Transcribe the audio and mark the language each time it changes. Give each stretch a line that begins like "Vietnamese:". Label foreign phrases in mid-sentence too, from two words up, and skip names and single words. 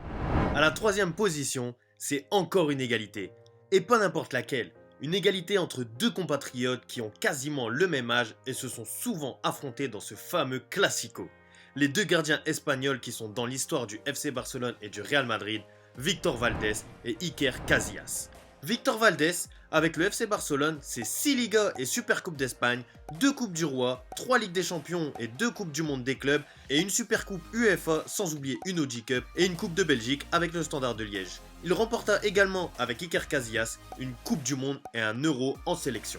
French: À la 3e position, c'est encore une égalité. Et pas n'importe laquelle. Une égalité entre 2 compatriotes qui ont quasiment le même âge et se sont souvent affrontés dans ce fameux Classico. Les 2 gardiens espagnols qui sont dans l'histoire du FC Barcelone et du Real Madrid, Víctor Valdés et Iker Casillas. Víctor Valdés, avec le FC Barcelone, c'est 6 Ligas et Super Coupe d'Espagne, 2 Coupes du Roi, 3 Ligues des Champions et 2 Coupes du Monde des clubs et une Super Coupe UEFA sans oublier une Audi Cup et une Coupe de Belgique avec le Standard de Liège. Il remporta également avec Iker Casillas une Coupe du Monde et un Euro en sélection.